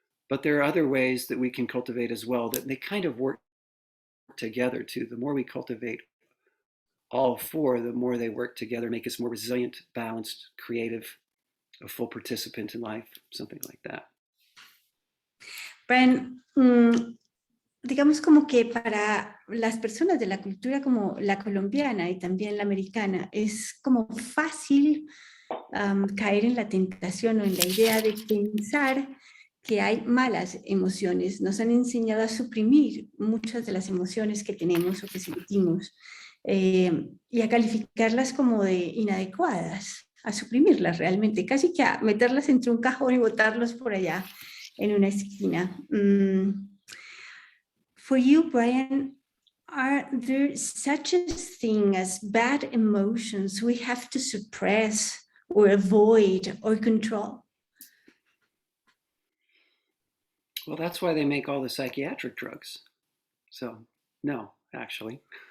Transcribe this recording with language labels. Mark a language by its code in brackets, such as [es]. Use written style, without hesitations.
[en] But there are other ways that we can cultivate as well that they kind of work together too. The more we cultivate all four, the more they work together, make us more resilient, balanced, creative, a full participant in life, something like that. [es] Brian, digamos como que para las personas de la cultura como la colombiana y también la americana, es como fácil caer en la tentación o en la idea de pensar que hay malas emociones. Nos han enseñado a suprimir muchas de las emociones que tenemos o que sentimos y a calificarlas como de inadecuadas, a suprimirlas realmente, casi que a meterlas entre un cajón y botarlos por allá en una esquina. [en] For you, Brian, are there such a thing as bad emotions we have to suppress or avoid or control? Well, that's why they make all the psychiatric drugs. So, no, actually.